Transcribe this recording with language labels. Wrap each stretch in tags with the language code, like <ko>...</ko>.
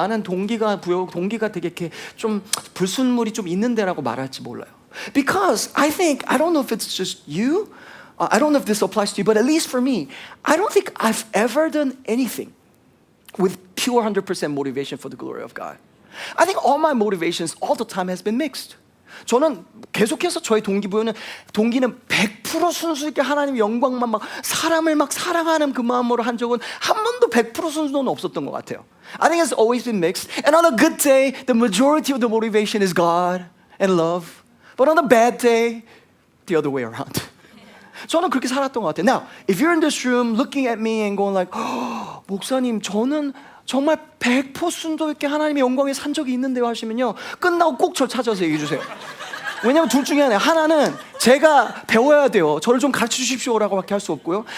<ko>나는 동기가 되게 이렇게 좀 불순물이 좀 있는데라고 말할지 몰라요.</ko> <en>Because I don't know if it's just you, I don't know if this applies to you, but at least for me, I don't think I've ever done anything with pure 100% motivation for the glory of God. I think all my motivations all the time has been mixed.</en> <ko>저는 계속해서 저의 동기는 100% 순수 있게 하나님 영광만 막 사람을 막 사랑하는 그 마음으로 한 적은 한 번도 100% 순수는 없었던 것 같아요.</ko> <en>I think it's always been mixed. And on a good day, the majority of the motivation is God and love. But on a bad day, the other way around.</en> <ko>저는 그렇게 살았던 것 같아요.</ko> <en>Now, if you're in this room looking at me and going like,</en> <ko>목사님, 저는 정말 100% 순도 있게 하나님의 영광에 산 적이 있는데요 하시면요, 끝나고 꼭 저 찾아서 얘기해 주세요. 왜냐면 둘 중에 하나는 제가 배워야 돼요. 저를 좀 가르쳐 주십시오라고 밖에 할 수 없고요.</ko>